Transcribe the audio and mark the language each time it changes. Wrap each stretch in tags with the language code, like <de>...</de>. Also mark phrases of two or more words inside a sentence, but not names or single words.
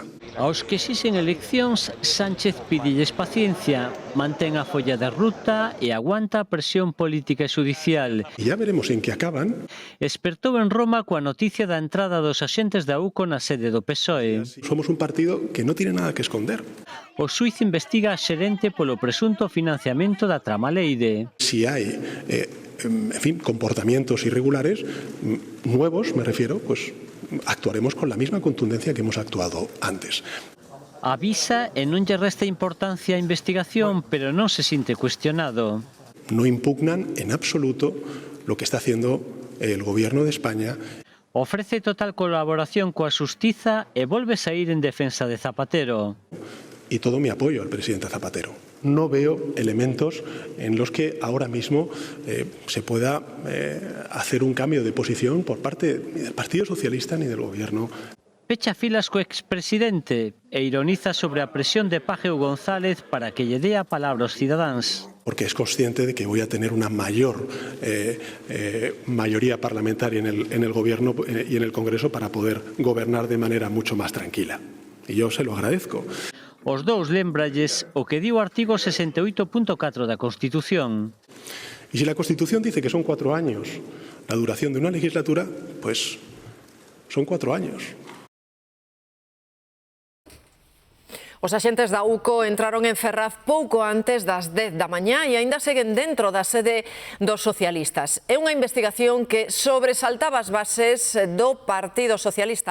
<gl>Aos que exixen eleccións, Sánchez pídelles paciencia, mantén a folla de ruta e aguanta a presión política e xudicial.</gl> <es>Y ya veremos en qué acaban.</es> <gl>Espertou en Roma coa noticia da entrada dos axentes da UCO na sede do PSOE.</gl> <es>Somos un partido que no tiene nada que esconder.</es> <gl>O xuíz investiga a xerente polo presunto financiamento da trama Leide.</gl> <es>Si hay, en fin, comportamientos irregulares, nuevos me refiero, pues actuaremos con la misma contundencia que hemos actuado antes.</es> <gl>Avisa e non lle resta importancia a investigación, pero non se sinte cuestionado.</gl> <es>No impugnan en absoluto lo que está haciendo el Gobierno de España.</es> <gl>Ofrece total colaboración coa xustiza e volve saír en defensa de Zapatero.</gl> <es>Y todo mi apoyo al presidente Zapatero. No veo elementos en los que ahora mismo se pueda hacer un cambio de posición por parte ni del Partido Socialista ni del Gobierno.</es> <gl>Pecha filas co expresidente e ironiza sobre a presión de Pajeu González para que lle dé a palabra aos cidadáns.</gl> <es>Porque es consciente de que voy a tener una mayor mayoría parlamentaria en el Gobierno y en el Congreso para poder gobernar de manera mucho más tranquila. Y yo se lo agradezco.</es> <gl>Os dous lembralles o que di o artigo 68.4 da Constitución.</gl> <es>Y si la Constitución dice que son 4 años la duración de una legislatura, pues son 4 años.</es> <gl>Os axentes da UCO entraron en Ferraz pouco antes das 10 da mañá e aínda seguen dentro da sede dos socialistas. É unha investigación que sobresaltaba as bases do Partido Socialista.</gl>